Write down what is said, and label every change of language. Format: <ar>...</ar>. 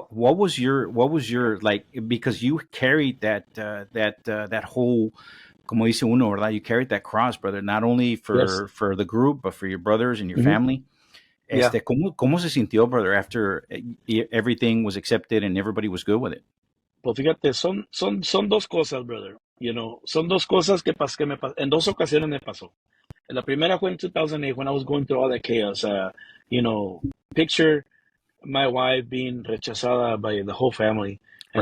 <en>What was your like, because you carried that whole,</en> <es>como dice uno, ¿verdad?</es> <en>You carried that cross, brother, not only for the group, but for your brothers and your family. Yeah.</en> <es>¿Cómo se sintió,</es> <en>brother, after everything was accepted and everybody was good with it?</en> <es>Pues fíjate, son dos cosas, brother. Son dos cosas que me pasó. En dos ocasiones me pasó. La primera fue en 2008</es> <en>when I was going through all that chaos. Picture my wife being</en> <es>rechazada</es> <en>by the whole family, and</en>